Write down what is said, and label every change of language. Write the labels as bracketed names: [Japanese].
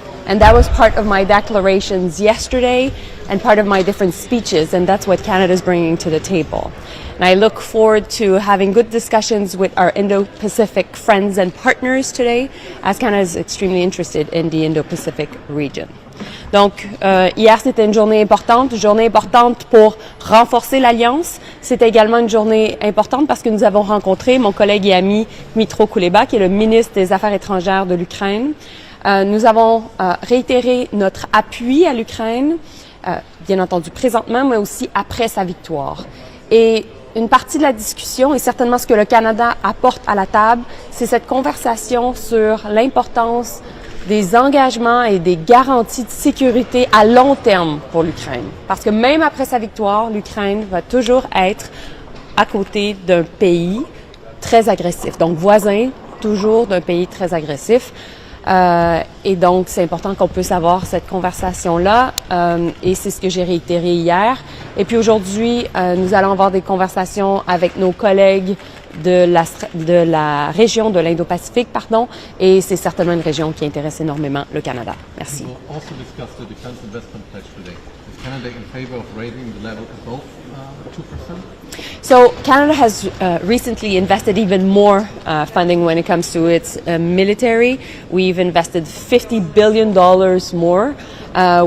[English] And that was part of my declarations yesterday and part of my different speeches, and that's what Canada is bringing to the table. And I look forward to having good discussions with our Indo-Pacific friends and partners today, as Canada is extremely interested in the Indo-Pacific region. [French] Donc, hier, c'était une journée importante pour renforcer l'Alliance. C'était également une journée importante parce que nous avons rencontré mon collègue et ami Dmytro Kuleba, qui est le ministre des Affaires étrangères de l'Ukraine. Nous avons réitéré notre appui à l'Ukraine, bien entendu présentement, mais aussi après sa victoire. Et une partie de la discussion, et certainement ce que le Canada apporte à la table, c'est cette conversation sur l'importance des engagements et des garanties de sécurité à long terme pour l'Ukraine. Parce que même après sa victoire, l'Ukraine va toujours être à côté d'un pays très agressif, donc voisin toujours d'un pays très agressif. Et donc, c'est important qu'on puisse avoir cette conversation-là, et c'est ce que j'ai réitéré hier. Et puis aujourd'hui, nous allons avoir des conversations avec nos collègues de la région de l'Indo-Pacifique, et c'est certainement une région qui intéresse énormément le Canada. Merci. [English] We will also discuss the defense investment pledge today. Is Canada in favor of raising the level above 2%? So Canada has recently invested even more funding when it comes to its military. We've invested $50 billion more.